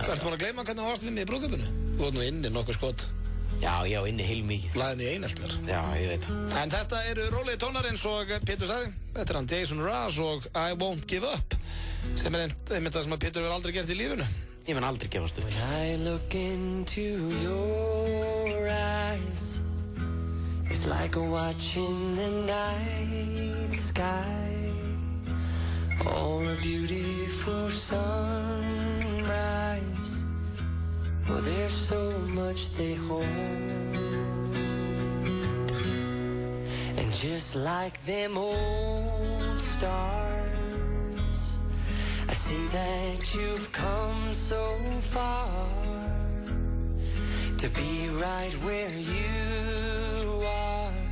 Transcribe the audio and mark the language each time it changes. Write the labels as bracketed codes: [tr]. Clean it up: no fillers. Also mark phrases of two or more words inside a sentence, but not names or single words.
[is] Ertu bara að gleyma hvernig þú varst við mig í brúðkaupinu? Þú var nú inni nokkuð skot. Já, ég var inni heilmikið. Lagðin í eineltver. Já, ég veit. En þetta eru rólegi tónar eins og Pétur sagði. Þetta er hann Jason Mraz og I Won't Give Up. Sem einmitt það sem að Pétur verður aldrei gert í lífinu. Ég mun aldrei gefast upp. [en] When I look into your eyes, it's like watching the night sky, or a beautiful sunrise. Oh, there's so much they hold, and just like them old stars, I see that you've come so far to be right where you are.